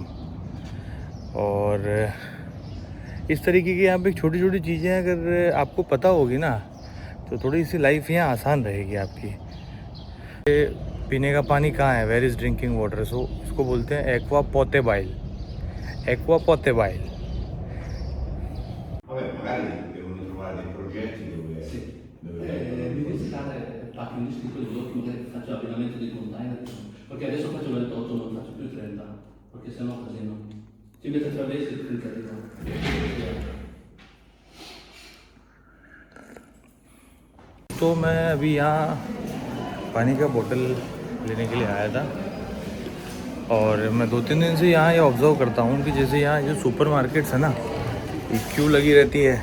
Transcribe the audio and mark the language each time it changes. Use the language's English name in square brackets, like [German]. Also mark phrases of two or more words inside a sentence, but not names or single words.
[Hindi] और इस तरीके की यहाँ पे छोटी छोटी चीज़ें अगर आपको पता होगी ना तो थोड़ी सी लाइफ यहाँ आसान रहेगी आपकी। पीने का पानी कहाँ है, [English] where is drinking water, [Hindi] सो इसको बोलते हैं [Italian] acqua potabile, acqua potabile. Vabbè, magari devono trovare dei progetti dove... Sì. dove L'università parti un iscritto di dopo, magari faccio l'abbinamento dei container, perché adesso faccio 28, non faccio più 30, perché sennò casino. Ci mette 3 mesi e 30 di nuovo. [Hindi] तो मैं अभी यहाँ पानी का बोतल लेने के लिए आया था और मैं 2-3 दिन से यहाँ ये ऑब्ज़र्व करता हूँ कि जैसे यहाँ जो [English] super markets [Hindi] है ना, ये क्यू लगी रहती है।